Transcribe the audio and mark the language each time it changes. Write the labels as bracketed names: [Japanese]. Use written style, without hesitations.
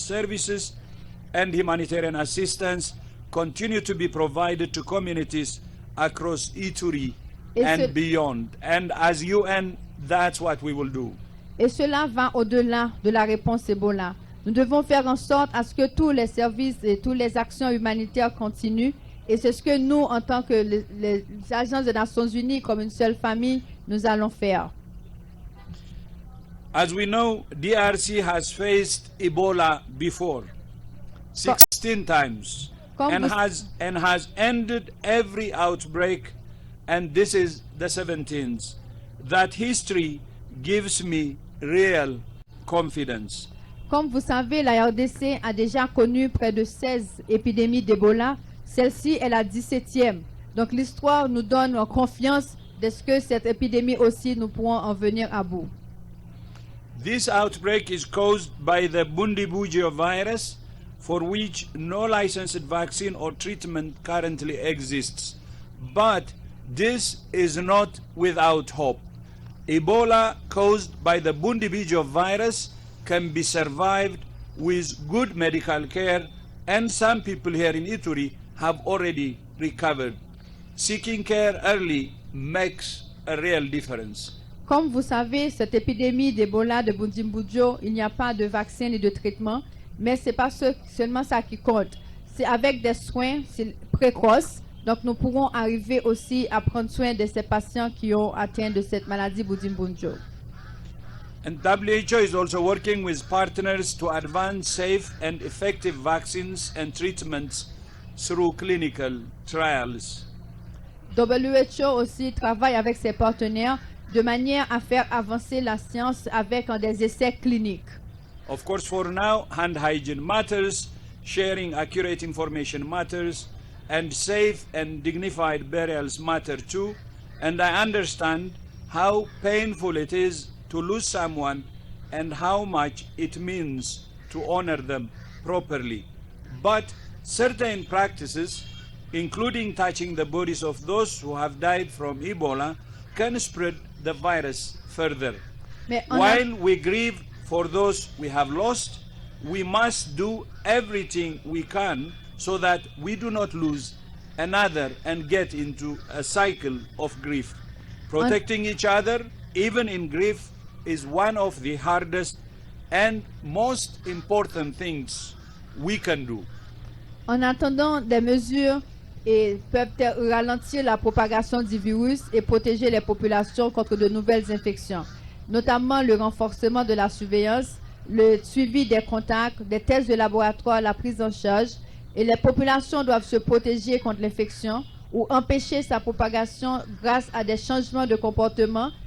[English] services and humanitarian assistance continue to be provided to communities across Ituri and beyond. And as UN, that's what we will do. [French] Et cela va au-delà de la réponse Ebola. Nous devons faire en sorte à ce que tous les services et toutes les actions humanitaires continuent. Et c'est ce que nous, en tant que les agences des Nations Unies, comme une seule famille, nous allons faire. [English] As we know, DRC has faced Ebola before, 16 times, and has ended every outbreak, and this is the 17th. That history gives me real confidence. [French] Comme vous savez, la RDC a déjà connu près de 16 épidémies d'Ebola. Celle-ci est la 17e. Donc l'histoire nous donne confiance de ce que cette épidémie aussi, nous pourrons en venir à bout. [English] This outbreak is caused by the Bundibugyo virus, for which no licensed vaccine or treatment currently exists. But this is not without hope. Ebola caused by the Bundibugyo virus can be survived with good medical care, and some people here in Ituri have already recovered. Seeking care early makes a real difference. [French] Comme vous savez, cette épidémie d'Ebola de Bundibugyo, il n'y a pas de vaccin ni de traitement, mais c'est pas seulement ça qui compte. C'est avec des soins précoces. Donc nous pourrons arriver aussi à prendre soin de ces patients qui ont atteint de cette maladie Bundibugyo. [English] And WHO is also working with partners to advance safe and effective vaccines and treatments through clinical trials. [French] WHO aussi travaille avec ses partenaires de manière à faire avancer la science avec des essais cliniques. [English] Of course, for now, hand hygiene matters, sharing accurate information matters, and safe and dignified burials matter too. And I understand how painful it is to lose someone and how much it means to honor them properly. But certain practices, including touching the bodies of those who have died from Ebola, can spread the virus further. While we grieve for those we have lost, we must do everything we can so that we do not lose another and get into a cycle of grief. Protecting each other, even in grief, is one of the hardest and most important things we can do. [French] En attendant, des mesures peuvent ralentir la propagation du virus et protéger les populations contre de nouvelles infections, notamment le renforcement de la surveillance, le suivi des contacts, des tests de laboratoire, la prise en charge, et les populations doivent se protéger contre l'infection ou empêcher sa propagation grâce à des changements de comportement.